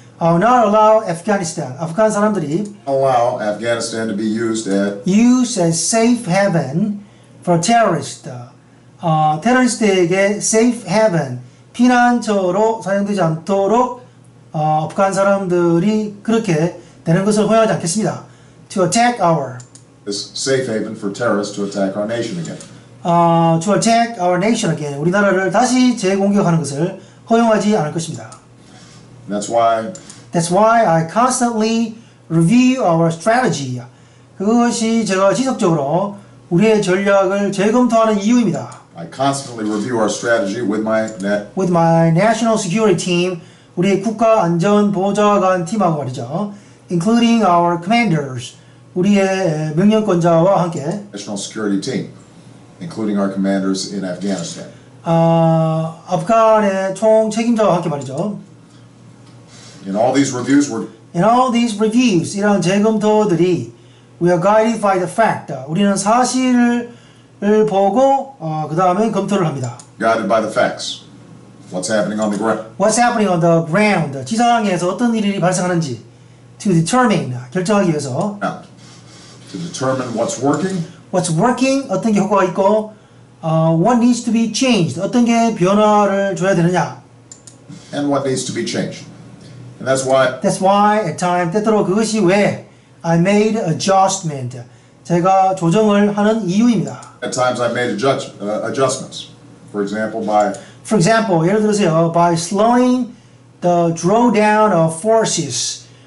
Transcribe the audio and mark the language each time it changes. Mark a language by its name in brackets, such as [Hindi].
[English] I will not allow [Korean] 아프간 사람들이 [English] allow Afghanistan to be used as safe haven for terrorists. [Korean] 테러리스트에게 safe haven, 피난처로 사용되지 않도록 아프간 사람들이 그렇게 되는 것을 허용하지 않겠습니다. [English] To attack this safe haven for terrorists to attack our nation again. To attack our nation again. [Korean] 우리나라를 다시 재공격하는 것을 허용하지 않을 것입니다. [English] That's why I constantly review our strategy. [Korean] 그것이 제가 지속적으로 우리의 전략을 재검토하는 이유입니다. [English] I constantly review our strategy with my national security team, [Korean] 우리의 국가안전보좌관 팀하고 말이죠. [English] Including our commanders, [Korean] 우리의 명령권자와 함께 [English] national security team, including our commanders in Afghanistan. [Korean] 아프간의 총 책임자와 함께 말이죠. [English] In all these reviews, [Korean] 이런 재검토들이 [English] we are guided by the fact. [Korean] 우리는 사실을 보고 그 다음에 검토를 합니다. [English] Guided by the facts. What's happening on the ground? What's happening on the ground? [Korean] 지상에서 어떤 일이 발생하는지 [English] to determine [Korean] 결정하기 위해서. [English] To determine what's working. What's working? [Korean] 어떤 게 효과가 있고 [English] what needs to be changed? [Korean] 어떤 게 변화를 줘야 되느냐? [English] And what needs to be changed. And that's why at times [Korean] 때때로 그것이 왜 [English] I made adjustment. [Korean] 제가 조정을 하는 이유입니다. [English] At times I made adjustments. For example, [Korean] 예를 들어서요, [English] by slowing the drawdown of forces.